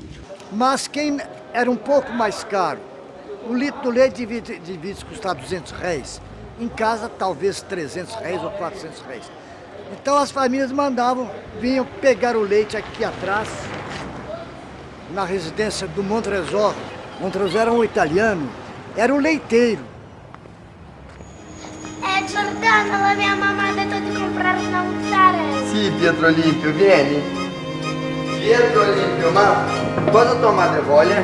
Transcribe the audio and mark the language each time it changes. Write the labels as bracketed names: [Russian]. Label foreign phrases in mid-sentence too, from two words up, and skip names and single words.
[Portuguese] Mas quem era um pouco mais caro, um litro do leite devia custar R$200, em casa talvez R$300 ou R$400. Então as famílias vinham pegar o leite aqui atrás, na residência do Montresor. Montresor era um italiano, era um leiteiro. [Italian] Giordano, la mia mamma ha detto di comprare una mozzarella. Sì, Pietro Olimpio, vieni. Pietro Olimpio, ma cosa tua madre vuole?